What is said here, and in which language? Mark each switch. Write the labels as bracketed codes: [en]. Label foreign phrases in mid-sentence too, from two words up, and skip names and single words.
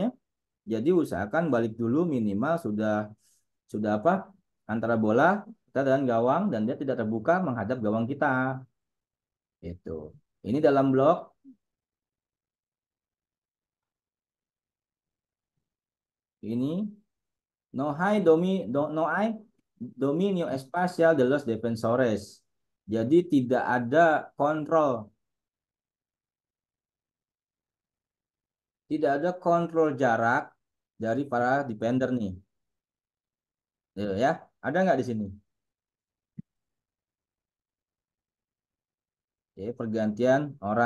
[id] Jadi usahakan balik dulu minimal sudah apa? Antara bola kita dan gawang dan dia tidak terbuka menghadap gawang kita. Itu. Ini dalam blok ini [es] no hay no hay dominio espacial de los defensores. [id] Jadi tidak ada kontrol, tidak ada kontrol jarak dari para defender nih. Ya, ada nggak di sini? Oke, pergantian orang.